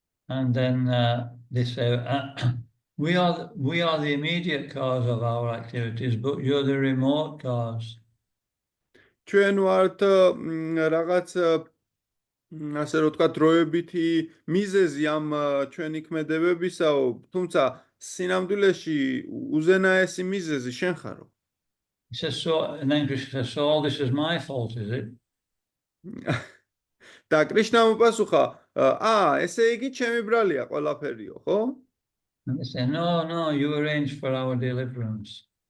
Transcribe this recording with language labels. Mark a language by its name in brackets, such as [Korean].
[English] And then they say, we are the immediate cause of our activities, but you're the remote cause. [Georgian] ჩვენ ვართ რაღაც ასე რომ ვთქვა დროებითი მიზეზი ამ ჩვენი ქმედებებისაო, თუმცა სინამდვილეში უზენაესი მიზეზი შენ ხარო. [English] He says, so, and then Krishna says, so all this is my fault, is it? [Georgian] და კრიშნამ უპასუხა, ესე იგი ჩემი ბრალია ყველაფერიო, ხო? [English] And they say, no, you arranged for our deliverance.